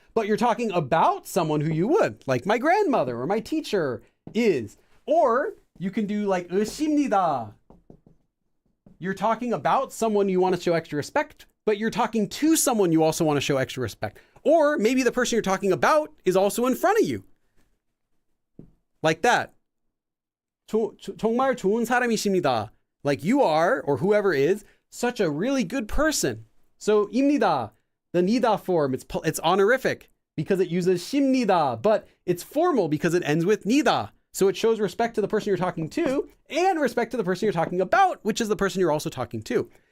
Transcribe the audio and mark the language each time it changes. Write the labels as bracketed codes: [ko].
[en] But you're talking about someone who you would, like my grandmother or my teacher is. Or you can do like 으십니다. You're talking about someone you want to show extra respect, but you're talking to someone you also want to show extra respect. Or maybe the person you're talking about is also in front of you. Like that. [ko] 정말 좋은 사람이십니다. [en] Like you are, or whoever is, such a really good person. So 입니다, the 니다 form, it's honorific because it uses 십니다, but it's formal because it ends with 니다. So it shows respect to the person you're talking to and respect to the person you're talking about, which is the person you're also talking to.